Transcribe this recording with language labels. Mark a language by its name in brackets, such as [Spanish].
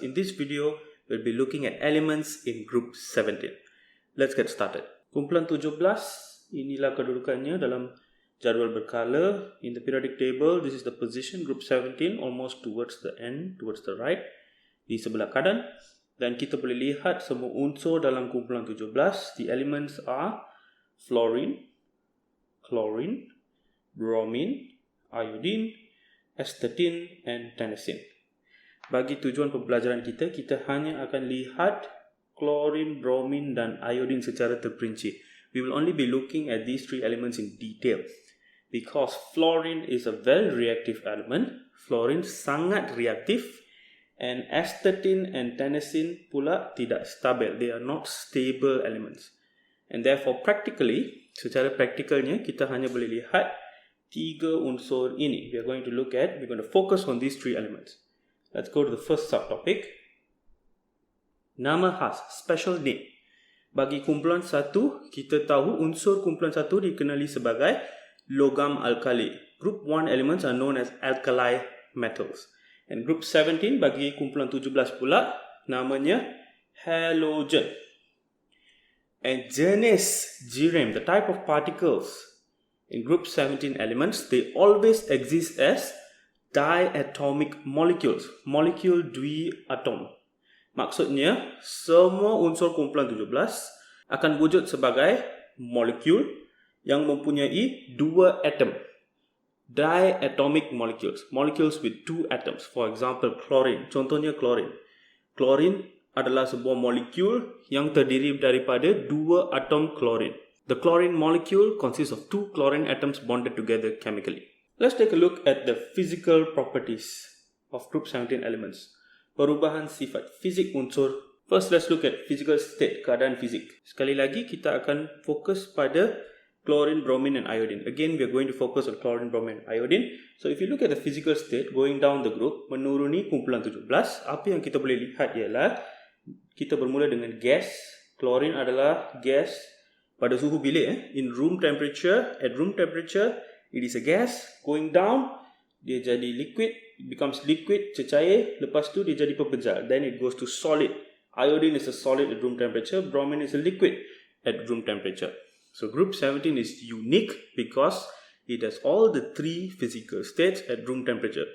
[English] In this video, we'll be looking at elements in group 17. Let's get started. [Malay] Kumpulan 17, inilah kedudukannya dalam jadual berkala. [English] In the periodic table, this is the position, group 17, almost towards the end, towards the right, [Malay] di sebelah kanan. Dan kita boleh lihat semua unsur dalam kumpulan 17. [English] The elements are fluorine, chlorine, bromine, iodine, astatine, and tennessine. [Malay] Bagi tujuan pembelajaran kita, kita hanya akan lihat chlorine, bromine, dan iodine secara terperinci. [English] We will only be looking at these three elements in detail. Because fluorine is a very reactive element, [Malay] fluorine sangat reaktif, [English] and astatine and tennessine [Malay] pula tidak stabil. [English] They are not stable elements. And therefore, practically, [Malay] secara praktikalnya, kita hanya boleh lihat tiga unsur ini. [English] We're going to focus on these three elements. Let's go to the first subtopic. [Malay] Nama khas, [English] special name. [Malay] Bagi kumpulan 1, kita tahu unsur kumpulan 1 dikenali sebagai logam alkali. [English] Group 1 elements are known as alkali metals. And group 17 [Malay] bagi kumpulan 17 pula namanya halogen. [English] And [Malay] jenis jirim, [English] the type of particles in group 17 elements, they always exist as diatomic molecules, [Malay] molecule dwi-atom. Maksudnya, semua unsur kumpulan 17 akan wujud sebagai molekul yang mempunyai dua atom. [English] Diatomic molecules, molecules with two atoms. For example, chlorine. [Malay] Contohnya chlorine. Chlorine adalah sebuah molekul yang terdiri daripada dua atom chlorine. [English] The chlorine molecule consists of two chlorine atoms bonded together chemically. Let's take a look at the physical properties of group 17 elements. [Malay] Perubahan sifat, fizik unsur. [English] First, let's look at physical state, [Malay] keadaan fizik. Sekali lagi, kita akan fokus pada chlorine, bromine, and iodine. [English] Again, we are going to focus on chlorine, bromine, and iodine. So, if you look at the physical state, going down the group, [Malay] menuruni kumpulan 17, apa yang kita boleh lihat ialah, kita bermula dengan gas. Chlorine adalah gas pada suhu bilik. [English] In room temperature, at room temperature, it is a gas. Going down, [Malay] dia jadi liquid, [English] it becomes liquid, [Malay] cecair. Lepas tu dia jadi pepejal. [English] Then it goes to solid. Iodine is a solid at room temperature. Bromine is a liquid at room temperature. So group 17 is unique because it has all the three physical states at room temperature.